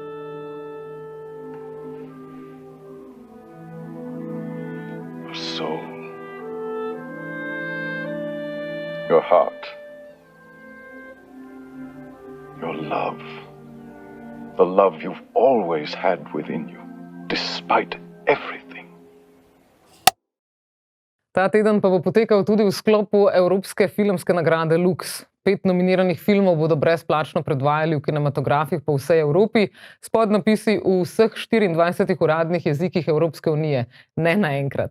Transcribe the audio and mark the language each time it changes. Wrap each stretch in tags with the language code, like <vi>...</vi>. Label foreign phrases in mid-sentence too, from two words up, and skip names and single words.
<en>Your soul. Your heart. Your love. The love you've always had within you, despite everything.</en> <sl>Ta teden pa bo potekal tudi v sklopu Evropske filmske nagrade Lux. 5 nominiranih filmov bodo brezplačno predvajali v kinematografih po vsej Evropi s podnapisi v vseh 24 uradnih jezikih Evropske unije, ne naenkrat.</sl>